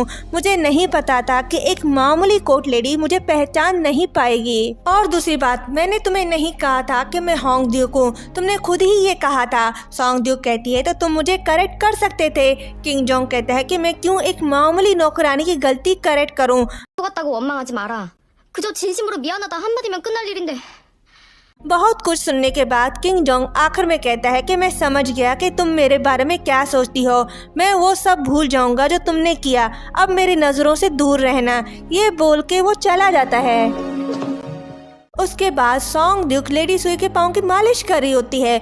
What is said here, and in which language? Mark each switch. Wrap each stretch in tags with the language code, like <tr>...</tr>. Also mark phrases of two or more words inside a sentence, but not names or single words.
<hi>मुझे नहीं पता था कि एक मामूली</hi> <en>court lady</en> <hi>मुझे पहचान नहीं पाएगी। और दूसरी बात, मैंने तुम्हें नहीं कहा था कि मैं होंग ड्यूक हूँ, तुमने खुद ही ये कहा था। सॉन्ग ड्यूक कहती है तो तुम मुझे करेक्ट कर सकते थे। किंग जोंग कहता है कि मैं क्यों एक मामूली नौकरानी की गलती करेक्ट करूँ।</hi> <ko>똑같다고 원망하지 마라. 그저 진심으로 미안하다 한마디면 끝날 일인데.</ko> <hi>बहुत कुछ सुनने के बाद किंग जोंग आखिर में कहता है कि मैं समझ गया कि तुम मेरे बारे में क्या सोचती हो। मैं वो सब भूल जाऊंगा जो तुमने किया, अब मेरी नज़रों से दूर रहना। ये बोल के वो चला जाता है। उसके बाद सॉन्ग ड्यूक लेडी सुई के पाँव की मालिश कर रही होती है।</hi>